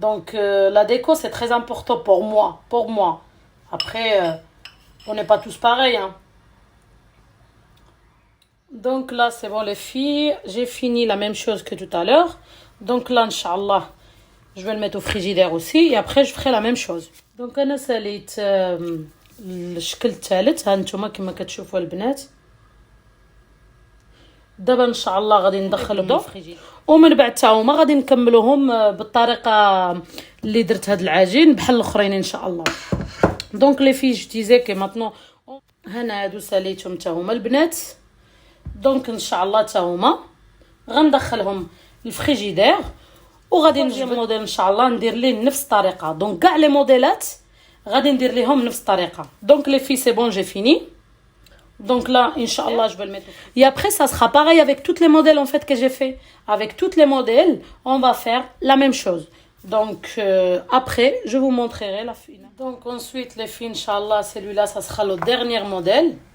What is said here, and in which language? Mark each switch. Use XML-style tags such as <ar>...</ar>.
<fr>Donc, la déco, c'est très important pour moi. Pour moi. Après, on n'est pas tous pareils, hein. Donc là, c'est bon, les filles. J'ai fini la même chose que tout à l'heure. Donc là, Inch'Allah, je vais le mettre au frigidaire aussi. Et après, je ferai la même chose.</fr> <ar>Donc, أنا ساليت الشكل الثالث. ها انتوما كما كتشوفوا البنات. دابا ان شاء الله غادي ندخلهم الفريجيدير ومن بعد حتى هما غادي نكملوهم بالطريقه اللي درت هاد العجين بحال الاخرين ان شاء الله. دونك لي في جو ديزي كي ماتنو هنا هادو ساليتهم حتى هما البنات. دونك ان شاء الله حتى هما غندخلهم الفريجيدير وغادي نجي الموديل ان شاء الله ندير ليه نفس الطريقه. دونك كاع لي موديلات غادي ندير ليهم نفس الطريقه. دونك لي في سي بون جي فيني.</ar> <fr>Donc là, Inch'Allah, je vais le mettre. Et après, ça sera pareil avec tous les modèles en fait que j'ai fait. Avec tous les modèles, on va faire la même chose. Donc après, je vous montrerai la fin. Donc ensuite, les filles, Inch'Allah, celui-là, ça sera le dernier modèle.</fr>